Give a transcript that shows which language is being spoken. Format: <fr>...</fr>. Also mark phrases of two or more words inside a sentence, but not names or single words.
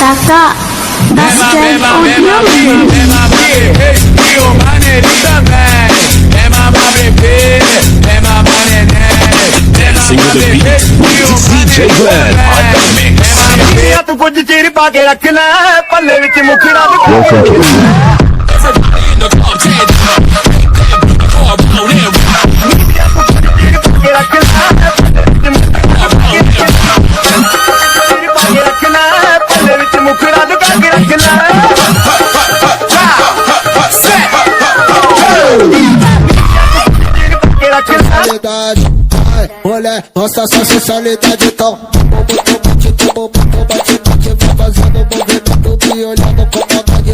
<pt>da Scan Audio. E o maneirinho também. É mamá bebê, é mamá neném.</pt> <en>Dancing with the beat, DJ Glenn on the mix.</en> <pa>ਤੂੰ ਕੁਝ ਚਿਰ ਪਾ ਕੇ ਰੱਖਣਾ ਪੱਲੇ ਵਿੱਚ ਮੁਖੜਾ ਦੇ</pa> <en>Welcome to</en> <pa>ਪੱਲੇ ਵਿੱਚ ਮੁਖੜਾ ਦੇ ਕੇ ਰੱਖਣਾ</pa> <pt>Olha, nossa sensualidade tão vai fazendo movimento me olhando com vontade.</pt>